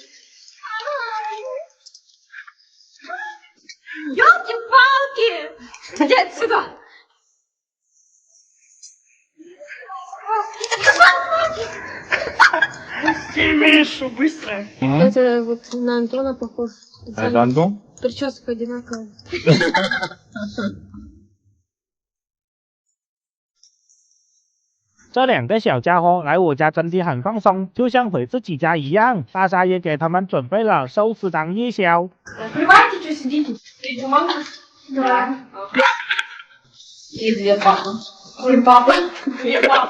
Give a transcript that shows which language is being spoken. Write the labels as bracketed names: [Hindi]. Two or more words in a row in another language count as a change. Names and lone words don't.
[Russian] Ёлки-палки! Иди отсюда! Мишу, быстро! Это вот на Антона похож. Это Антон? Прическа одинаковая. [Chinese] 这两个小家伙来我家真的很放松，就像回自己家一样。大家也给他们准备了寿司当夜宵。 [Russian] Открывайте, что сидите? Бумагу? Да. И две папы. Две папы. Две папы.